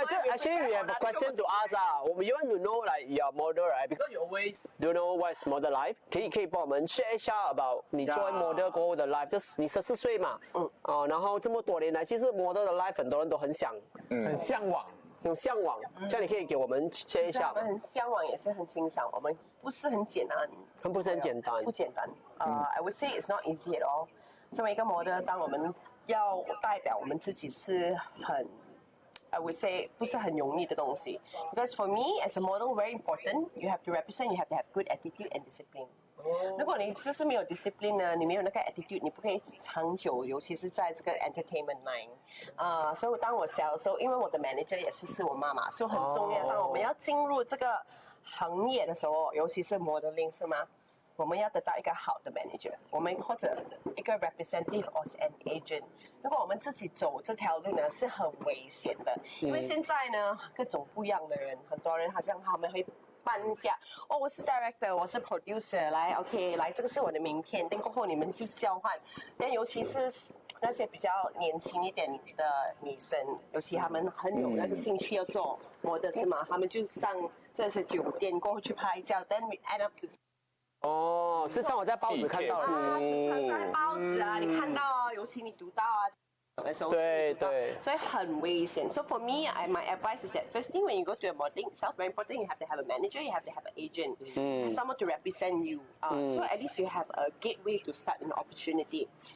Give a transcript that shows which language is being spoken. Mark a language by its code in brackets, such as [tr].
[en] Actually, we have a question to ask You want to know like your model, right? Because you always don't know what's model life. [zh] 可以帮我们 share 一下 about 你作为 model 过后的 life， 就是你14岁嘛，然后这么多年来，其实 model 的 life 很多人都很向往，这样你可以给我们 share 一下吗？我们很向往，也是很欣赏。我们不是很简单，不是很简单，不简单。 [en] I would say it's not easy at all. [zh] 身为一个 model， 当我们要代表我们自己是很 [en] I would say [zh] 不是很容易的东西。 [en] Because for me as a model, very important. You have to represent. You have to have good attitude and discipline. [zh] 如果你就是没有 discipline 呢，你没有那个 attitude， 你不可以长久，尤其是在这个 entertainment line。所以当我小的时候，因为我的 manager 也是我妈妈，所以很重要。当我们要进入这个行业的时候，尤其是 modeling 是吗？我们要得到一个好的 manager， 我们或者一个 representative [en] or an agent。 [zh] 如果我们自己走这条路呢，是很危险的，因为现在呢，各种不一样的人，很多人好像他们会办一下，我是 director， 我是 producer， 来 OK， 来这个是我的名片，等过后你们就交换。但尤其是那些比较年轻一点的女生，尤其她们很有那个兴趣要做model是吗？她们就上这些酒店过后去拍照， [en] then we end up to [zh] 是上我在报纸看到的。是常在报纸啊，你看到啊，尤其你读到啊。对，所以很危险。 [en] So for me, my advice is that first thing when you go to a modeling itself, very important, you have to have a manager, you have to have an agent, someone to represent you. So at least you have a gateway to start an opportunity.